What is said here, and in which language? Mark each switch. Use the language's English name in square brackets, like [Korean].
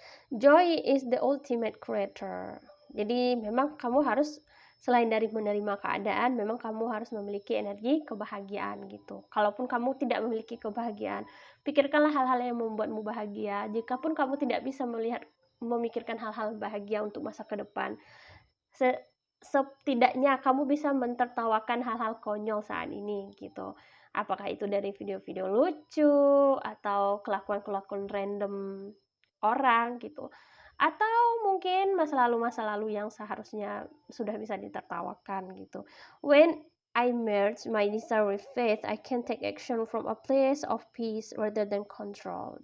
[English] Joy is the ultimate creator. [Indonesian] Jadi memang kamu harus, selain dari menerima keadaan, memang kamu harus memiliki energi kebahagiaan gitu. Kalaupun kamu tidak memiliki kebahagiaan, pikirkanlah hal-hal yang membuatmu bahagia. Jikapun kamu tidak bisa memikirkan hal-hal bahagia untuk masa ke depan, setidaknya kamu bisa mentertawakan hal-hal konyol saat ini gitu. Apakah itu dari video-video lucu atau kelakuan-kelakuan random orang gitu, atau mungkin masa lalu yang seharusnya sudah bisa ditertawakan gitu. [English] When I merge my desire with faith, I can take action from a place of peace rather than control.